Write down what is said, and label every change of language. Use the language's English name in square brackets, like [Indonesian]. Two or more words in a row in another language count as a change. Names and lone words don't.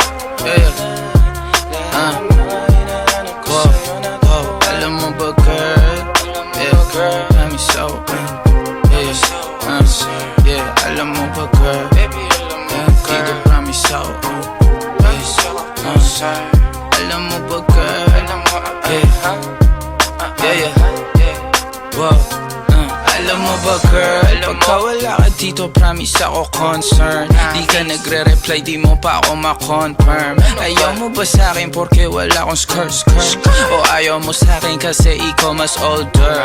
[Filipino] Wow, wow. Alam mo ba, [English] girl? Girl, got me so yeah, [Filipino] alam mo ba, girl? Dito promise ako. Alam mo ba, girl? [English] Yeah. Wow. [Filipino] Alam mo ba, girl? Pagka wala ka dito, promise ako concern. Di ka nagre-reply, di mo pa ako ma-confirm. Ayaw mo ba sa'kin porque wala akong skirt? O ayaw mo sa'kin kasi ikaw mas older?